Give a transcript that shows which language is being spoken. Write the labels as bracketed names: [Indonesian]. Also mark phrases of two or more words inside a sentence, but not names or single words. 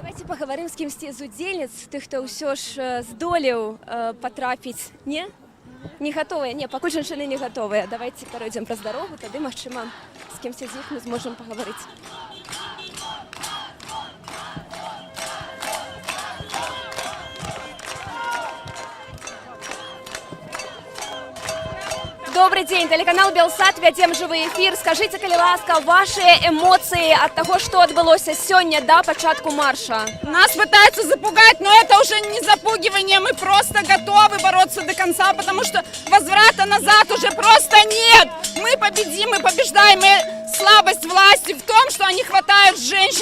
[Belarusian] паговорым з кімсьці з удзельніц, тых, хто ўсё ж здолеў патрапіць. Не? Не гатовыя? Не, пакуль жанчыны не гатовыя. Давайте пройдзем праз дарогу, тады, магчыма, з кімсьці з іх мы зможам пагаварыць. [Russian] Добрый день, [Belarusian] телеканал Белсат, вядзем жывы эфир. Скажите, калі ласка, [Russian] ваши эмоции от того, что отбылося сегодня до початку марша? Нас пытаются запугать, но это уже не запугивание. Мы просто готовы бороться до конца, потому что возврата назад уже просто нет. Мы победим, мы побеждаем. И слабость власти в том, что они хватают женщин.